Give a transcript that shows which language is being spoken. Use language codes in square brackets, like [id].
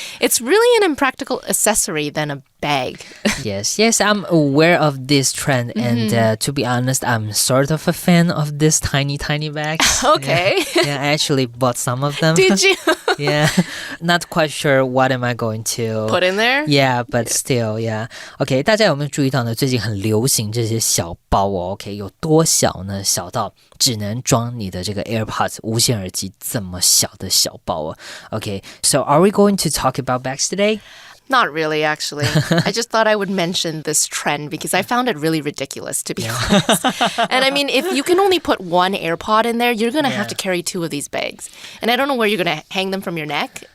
[en] It's really an impractical accessory than a bag. Yes, I'm aware of this trend. And to be honest, I'm sort of a fan of this tiny bags. Okay. Yeah, I actually bought some of them. Did you? Yeah, not quite sure what am I going to put in there? Yeah, but still, yeah. [zh] OK, 大家有没有注意到呢？最近很流行这些小包哦。 OK， 有多小呢？小到只能装你的这个 AirPods 无线耳机这么小的小包哦。 [en] OK, so are we going to talk about bags today? Not really, actually. I just thought I would mention this trend because I found it really ridiculous, to be honest. And I mean, if you can only put one AirPod in there, you're going to have to carry two of these bags. And I don't know where you're going to hang them from your neck.